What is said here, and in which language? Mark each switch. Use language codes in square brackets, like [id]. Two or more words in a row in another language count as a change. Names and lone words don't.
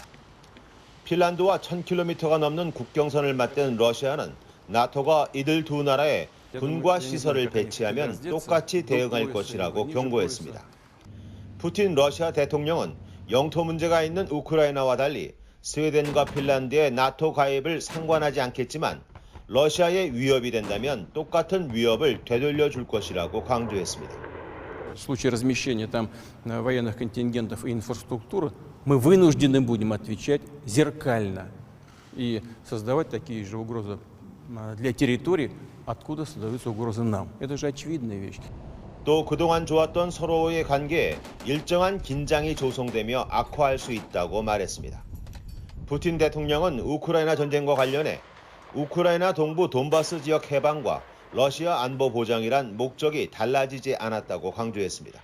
[ko] 핀란드와 1000km가 넘는 국경선을 맞댄 러시아는 나토가 이들 두 나라에 군과 시설을 배치하면 똑같이 대응할 것이라고 경고했습니다. 푸틴 러시아 대통령은 영토 문제가 있는 우크라이나와 달리 스웨덴과 핀란드의 나토 가입을 상관하지 않겠지만 러시아의 위협이 된다면 똑같은 위협을 되돌려 줄 것이라고 강조했습니다. [ru] В случае размещения там военных контингентов и инфраструктуры мы вынуждены будем отвечать зеркально и создавать такие же угрозы для территорий, откуда создаются угрозы нам. Это же очевидная вещь. [ko] 또 그동안 좋았던 서로의 관계에 일정한 긴장이 조성되며 악화할 수 있다고 말했습니다. 푸틴 대통령은 우크라이나 전쟁과 관련해 우크라이나 동부 돈바스 지역 해방과 러시아 안보 보장이란 목적이 달라지지 않았다고 강조했습니다.